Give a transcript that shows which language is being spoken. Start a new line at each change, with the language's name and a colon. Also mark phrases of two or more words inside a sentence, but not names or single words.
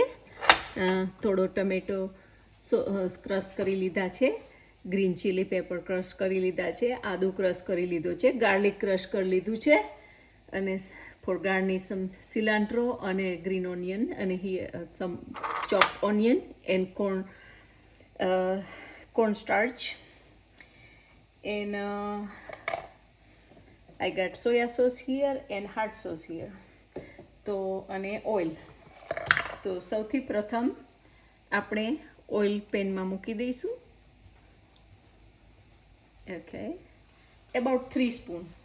Gujarati: થોડો ટમેટો ક્રશ કરી લીધા છે,
English: green chili pepper
Gujarati: ક્રશ કરી લીધા છે, આદુ ક્રશ કરી લીધો છે, ગાર્લિક ક્રશ કરી લીધું છે, અને
English: for garnish some cilantro
Gujarati: અને
English: green onion
Gujarati: અને
English: some chop onion and corn starch. And I got soya sauce here and hot sauce here.
Gujarati: તો અને ઓઇલ. તો સૌથી પ્રથમ આપણે ઓઇલ પેનમાં મૂકી દઈશું.
English: Okay, about 3 spoon.